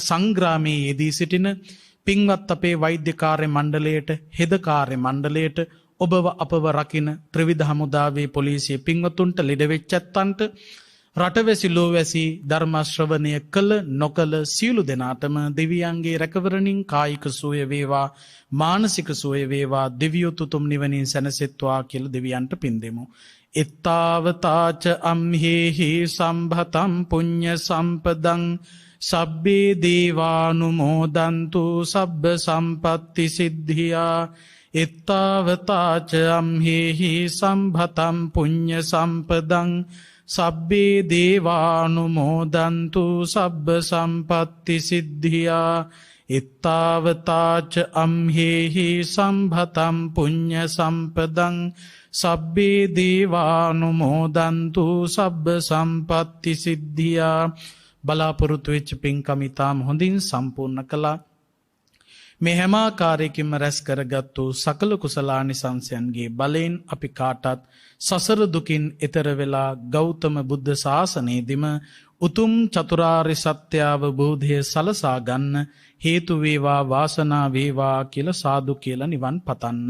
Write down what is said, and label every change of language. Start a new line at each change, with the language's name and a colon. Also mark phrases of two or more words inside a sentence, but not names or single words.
Sinhala: සංග්‍රාමයේ යෙදී සිටින පින්වත් අපේ වෛද්‍ය කාර්ය මණ්ඩලයට හෙද කාර්ය මණ්ඩලයට ඔබව අපව රකින ත්‍රිවිධ හමුදාවේ පොලිසිය පින්වතුන්ට ලෙඩ වෙච්ච ඇත්තන්ට රටවැසි ලෝවැසි ධර්ම ශ්‍රවණය කළ නොකළ සියලු දෙනාටම දෙවියන්ගේ රැකවරණින් කායික සුවය වේවා මානසික සුවය වේවා දෙවියෝ තුතුම් නිවනින් සැනසෙත්වා කියලා දෙවියන්ට පින් දෙමු.
Pali: එත්තාවතාච අම්හෙහි සම්භතම් පුඤ්ඤ සම්පදං සබ්බේ දේවානුමෝදන්තු සබ්බ සම්පත්ති සිද්ධියා. එත්තාවතාච අම්හෙහි සම්භතම් පුඤ්ඤ සම්පදං සබ්බේ දේවානුමෝදන්තු සබ්බ සම්පත්ති සිද්ධියා. එත්තාවතාච අම්හෙහි සම්භතම් පුඤ්ඤ සම්පදං සබ්බේ දේවානුමෝදන්තු සබ්බ සම්පත්ති සිද්ධියා.
Sinhala: බලාපොරොත්තු වෙච්ච පින්කම් ඉතාම හොඳින් සම්පූර්ණ කළා. මේ හැම ආකාරයකින්ම රැස් කරගත්තු සකල කුසලානිසංසයන්ගේ බලයෙන් අපි කාටත් සසර දුකින් එතර වෙලා ගෞතම බුද්ධ ශාසනයේදීම උතුම් චතුරාර්ය සත්‍ය අවබෝධය සලසා ගන්න හේතු වේවා වාසනා වේවා කියලා සාදු කියලා නිවන් පතන්න.